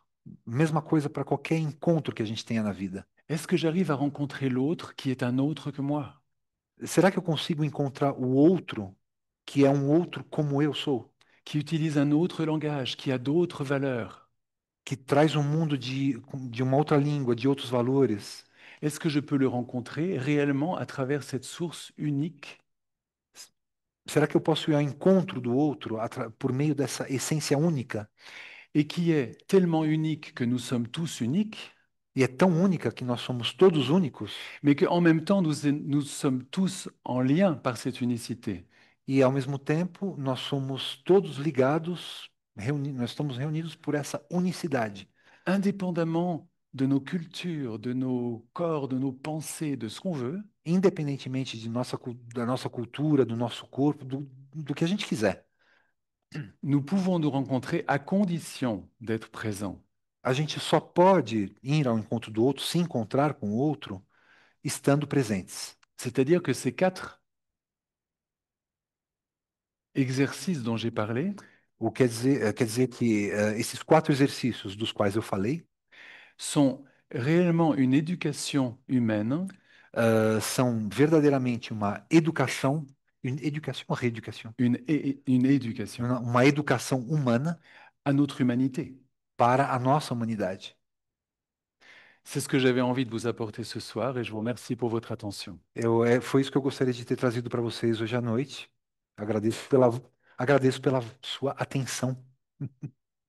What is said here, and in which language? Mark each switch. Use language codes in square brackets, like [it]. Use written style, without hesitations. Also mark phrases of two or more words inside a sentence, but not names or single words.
[pt] Mesma coisa para qualquer encontro que a gente tenha na vida. [fr] Est-ce que j'arrive à rencontrer l'autre qui est un autre que moi, [pt] Será que eu consigo encontrar o outro que é um outro como eu sou, [fr] qui utilise un autre langage, qui a d'autres valeurs? [pt] que traz um mundo de uma outra língua, de outros valores? [fr] Est-ce que je peux le rencontrer réellement à travers cette source unique [pt] Será que eu posso ir ao encontro do outro por meio dessa essência única? [fr] et qui est tellement unique que nous sommes tous uniques, [pt] E é tão única que nós somos todos únicos, [fr] mais qu'en même temps nous sommes tous en lien par cette unicité? [pt] e ao mesmo tempo nós somos todos ligados, nós estamos reunidos por essa unicidade. [fr] Indépendamment de nos cultures, de nos corps, de nos pensées, de ce qu'on veut, [pt] Independentemente da nossa cultura, do nosso corpo, do que a gente quiser. [fr] nous pouvons nous rencontrer à condition d'être présents. [pt] A gente só pode ir ao encontro do outro, se encontrar com o outro, estando presentes. [fr] C'est-à-dire que ces quatre exercices dont j'ai parlé [pt] Quer dizer que esses 4 exercícios dos quais eu falei [fr] sont réellement une éducation humaine, [pt] são verdadeiramente uma educação ou reeducação? [fr] une éducation [pt] Uma educação humana [fr] à notre humanité. [pt] para a nossa humanidade. [fr] C'est ce que j'avais envie de vous apporter ce soir et je vous remercie pour votre attention. [pt] Foi isso que eu gostaria de ter trazido para vocês hoje à noite. Agradeço pela sua atenção.